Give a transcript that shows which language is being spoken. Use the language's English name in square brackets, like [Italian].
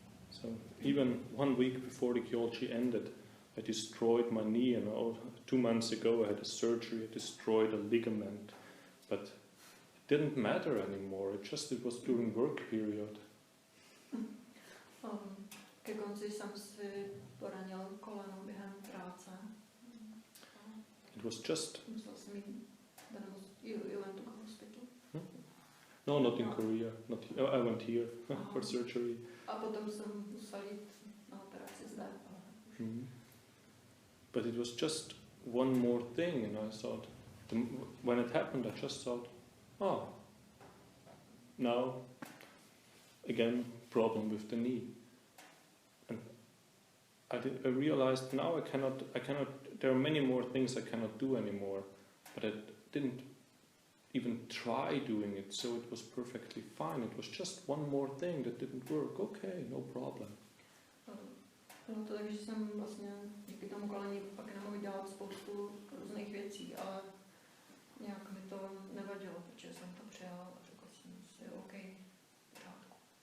[English] So even 1 week before the Kyolchi ended, I destroyed my knee, and 2 months ago I had a surgery, I destroyed a ligament, but it didn't matter anymore, it was during work period. [Czech] Ke konci jsem si poranil koleno během práce. [English] It was just... [Czech] Musel jsem jít, [English] you went to the hospital? No, not in Korea. I went here for surgery. [Czech] A potom jsem musel jít na operaci zde. [English] But it was just one more thing, and I thought, when it happened, I just thought, now, again, problem with the knee. And I realized now I cannot, there are many more things I cannot do anymore, but I didn't even try doing it, so it was perfectly fine. It was just one more thing that didn't work. Okay, no problem. [Czech] Bylo to tak, že jsem vlastně díky tomu koleni pak nemohl dělat spoustu různých věcí, ale nějak mi to nevadilo, protože jsem to přijal a řekl jsem si, OK, pořádku.